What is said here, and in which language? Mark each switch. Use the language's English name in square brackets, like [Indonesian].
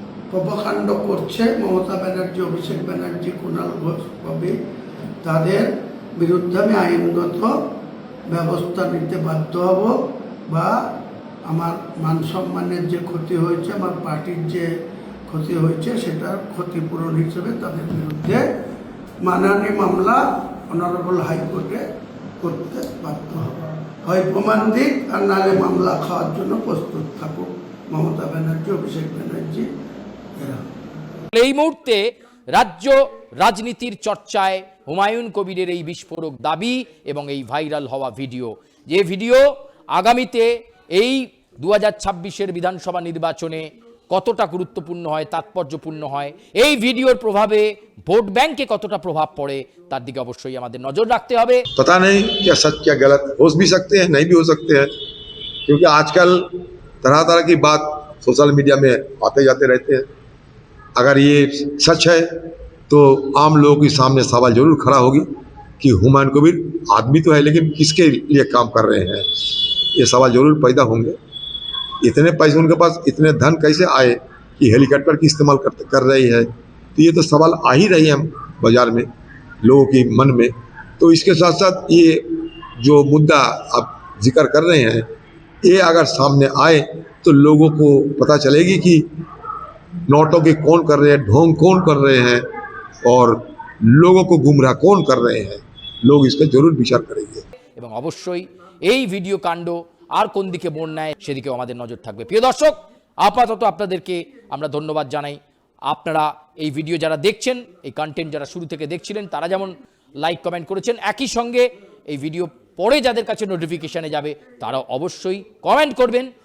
[Bangla] কর্মকাণ্ড করছে মমতা ব্যানার্জি, অভিষেক ব্যানার্জি, কুণাল ঘোষ, ববি, তাদের বিরুদ্ধে আমি আইনগত ব্যবস্থা নিতে বাধ্য হব বা আমার মান সম্মানের যে ক্ষতি হয়েছে, আমার পার্টির যে ক্ষতি হয়েছে সেটার ক্ষতিপূরণ হিসেবে তাদের বিরুদ্ধে মানহানি মামলা অনারেবল হাইকোর্টে করতে বাধ্য হব। হয় প্রমাণ দিক আর নাহলে মামলা খাওয়ার জন্য প্রস্তুত থাকুক। ममता बनर्जी, अभिषेक बनर्जी, एरा। এই মুহূর্তে রাজ্য রাজনীতির চর্চায় হুমায়ুন কবিরের এই বিস্ফোরক দাবি এবং এই ভাইরাল হওয়া ভিডিও, যে ভিডিও আগামীতে এই 2026-এর বিধানসভা নির্বাচনে কতটা গুরুত্বপূর্ণ হয়, তাৎপর্যপূর্ণ হয়, এই ভিডিওর প্রভাবে ভোট ব্যাংকে কতটা প্রভাব পড়ে তার দিকে অবশ্যই আমাদের নজর রাখতে হবে। [Hindi] पता नहीं क्या सच क्या गलत हो भी सकते हैं, नहीं भी हो सकते हैं, क्योंकि आजकल तरह तरह की बात सोशल मीडिया में आते जाते रहते हैं। अगर ये सच है तो आम लोगों के सामने सवाल जरूर खड़ा होगी कि हुमायूं कबीर आदमी तो है लेकिन किसके लिए काम कर रहे हैं, ये सवाल जरूर पैदा होंगे। इतने पैसे उनके पास, इतने धन कैसे आए कि हेलीकॉप्टर की इस्तेमाल कर रही है, तो ये तो सवाल आ ही रही है बाजार में लोगों की मन में। तो इसके साथ साथ ये जो मुद्दा आप जिक्र कर रहे हैं, ये अगर सामने आए तो लोगों को पता चलेगी कि नोटों के कौन कर रहे हैं, ढोंग कौन कर रहे हैं और लोगों को गुमराह कौन कर रहे हैं, लोग इस पर जरूर विचार करेंगे। [Bangla] এবং অবশ্যই এই ভিডিও কাণ্ড আর কোন দিকে মোড় নেয় সেদিকেও আমাদের নজর থাকবে। প্রিয় দর্শক, আপাতত আপনাদেরকে আমরা ধন্যবাদ জানাই। আপনারা এই ভিডিও যারা দেখছেন, এই কন্টেন্ট যারা শুরু থেকে দেখছিলেন, তারা যেমন লাইক কমেন্ট করেছেন, একই সঙ্গে এই ভিডিও পরে যাদের কাছে নোটিফিকেশনে যাবে তারা অবশ্যই কমেন্ট করবেন।